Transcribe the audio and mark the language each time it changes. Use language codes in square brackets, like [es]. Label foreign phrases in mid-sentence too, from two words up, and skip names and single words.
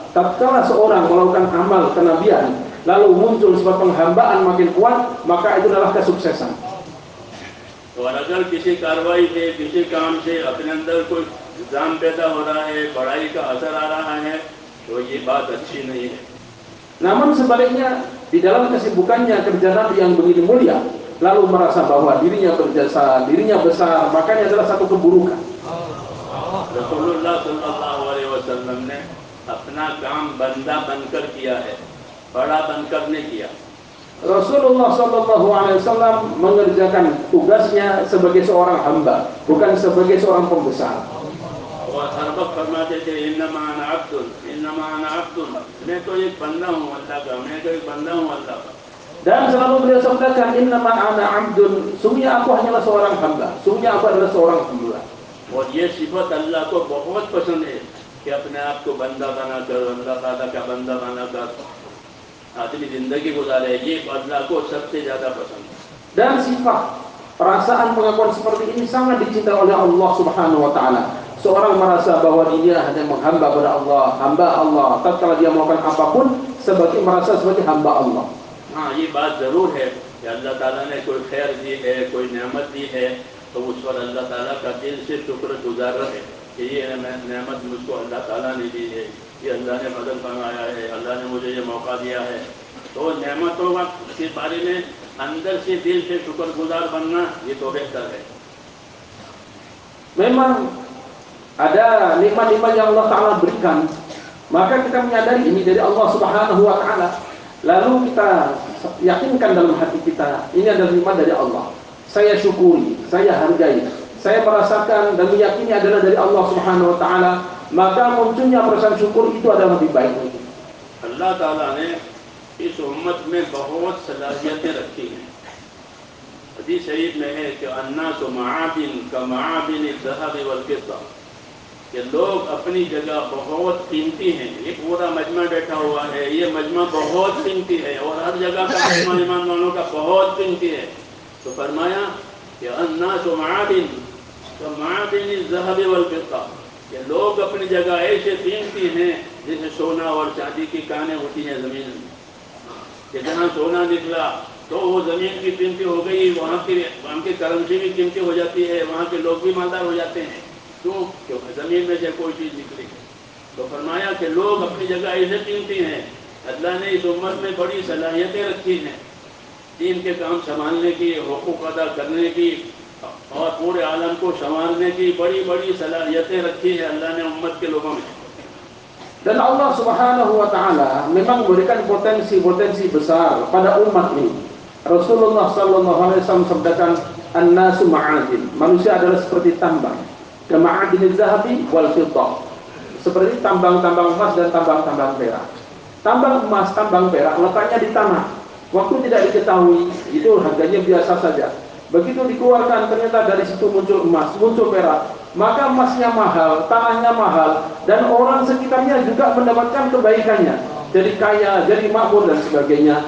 [id] Tatkala seorang melakukan amal kenabian, lalu muncul sifat penghambaan makin kuat, maka itu adalah kesuksesan. [hi] और अगर किसी कार्रवाई से, किसी काम से अपने अंदर कोई इल्जाम पैदा हो रहा है, बड़ाई का असर आ रहा है, तो ये बात अच्छी नहीं है। [id] Namun sebaliknya, di dalam kesibukannya kerja Nabi yang begini mulia, lalu merasa bahwa dirinya berjasa, dirinya besar, makanya adalah satu keburukan. [hi] रसूलुल्लाह [ar] صلى الله عليه وسلم [hi] ने अपना काम बंदा बनकर किया है, बड़ा बनकर नहीं किया। [id] Rasulullah [ar] صلى الله عليه وسلم [id] mengerjakan tugasnya sebagai seorang hamba, bukan sebagai seorang pembesar. [hi] और हर वक्त फरमाते थे [ar] إنما أنا عبد, إنما أنا عبد, [hi] मैं तो एक बंदा हूँ अल्लाह का, मैं तो एक बंदा हूँ अल्लाह का। [id] Dan selalu beliau sabdakan [ar] إنما أنا عبد, [id] sungguhnya aku hanyalah seorang hamba, sungguhnya aku adalah seorang hamba. [hi] और ये सिफत अल्लाह को बहुत पसंद है कि अपने आप को बंदा बनाकर, अल्लाह ताला का बंदा बनाकर आदमी जिंदगी गुजारे, ये अल्लाह को सबसे ज्यादा पसंद है। [id] Dan sifat perasaan pengakuan seperti ini sangat dicintai oleh Allah [ar] سبحانه وتعالى. [id] Seorang merasa bahwa dia hanya menghamba kepada Allah, hamba Allah. Tatkala dia melakukan apapun sebagai merasa sebagai hamba Allah. [hi] हाँ, ये बात जरूर है कि अल्लाह ताला ने कोई खैर दी है, कोई नेमत दी है, तो उस पर अल्लाह ताला का दिल से शुक्रगुजार रहे कि ये नेमत मुझको अल्लाह ताला ने दी है, ये अल्लाह ने फजल फरमाया है, अल्लाह ने मुझे ये मौका दिया है। तो नेमतों के बारे में अंदर से दिल से शुक्रगुजार बनना ये तो बेहतर है। [id] Memang ada nikmat-nikmat yang Allah Ta'ala berikan, maka kita menyadari ini dari Allah [ar] سبحانه وتعالى, [id] lalu kita yakinkan dalam hati kita ini adalah nikmat dari Allah. Saya syukuri, saya hargai, saya merasakan dan meyakini adalah dari Allah [ar] سبحانه وتعالى, [id] maka munculnya perasaan syukur itu adalah lebih baik lagi. [hi] Allah Ta'ala ने इस उम्मत में बहुत सलाहियतें रखी हैं। हदीस शरीफ में है कि [ar] الناس معادن كمعادن ذهب والفضة, [hi] कि लोग अपनी जगह बहुत कीमती हैं। ये पूरा मजमा बैठा हुआ है, ये मजमा बहुत कीमती है और हर जगह का मजमा ईमान वालों का बहुत कीमती है। तो फरमाया कि [ar] الناس معادن كمعادن ذهب والفضة, [hi] कि लोग अपनी जगह ऐसे कीमती हैं जैसे सोना और चांदी की कानें होती हैं ज़मीन में, कि जहाँ सोना निकला तो वो ज़मीन की कीमती हो गई, वहाँ की करेंसी भी कीमती हो जाती है, वहाँ के लोग भी मालदार हो जाते हैं। क्यों? क्योंकि ज़मीन में से कोई चीज़ निकली। तो फरमाया कि लोग अपनी जगह ऐसे कीमती हैं, अल्लाह ने इस उम्मत में बड़ी सलाहियतें रखी हैं, दीन के काम संभालने की, हुकूक अदा करने की और पूरे आलम को संभालने की बड़ी बड़ी सलाहियतें रखी है अल्लाह ने उम्मत के लोगों में। [id] Dan Allah Subhanahu wa Ta'ala memang memberikan potensi-potensi besar pada umat ini. Rasulullah [ar] صلى الله عليه وسلم [id] sabdakan, [ar] "الناس معادن." [id] Manusia adalah seperti tambang. [ar] كمعادن الذهب والفضة. [id] Seperti tambang-tambang emas dan tambang-tambang perak. Tambang emas, tambang perak letaknya di tanah. Waktu tidak diketahui, itu harganya biasa saja. Begitu dikeluarkan ternyata dari situ muncul emas, muncul perak, maka emasnya mahal, tanahnya mahal, dan orang sekitarnya juga mendapatkan kebaikannya, jadi kaya, jadi makmur dan sebagainya.